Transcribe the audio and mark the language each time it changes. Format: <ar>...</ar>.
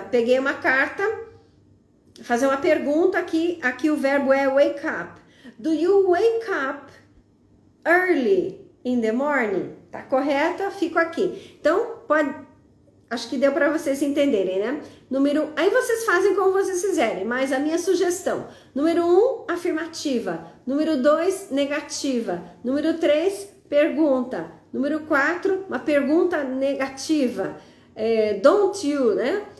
<pt>Peguei uma carta, fazer uma pergunta aqui. Aqui o verbo é wake up.</pt> <en>Do you wake up early in the morning?</en> <pt>Tá correta? Fico aqui. Então, acho que deu para vocês entenderem, né? Aí vocês fazem como vocês quiserem, mas a minha sugestão: número 1, afirmativa. Número 2, negativa. Número 3, pergunta. Número 4, uma pergunta negativa. Don't you, né?</pt>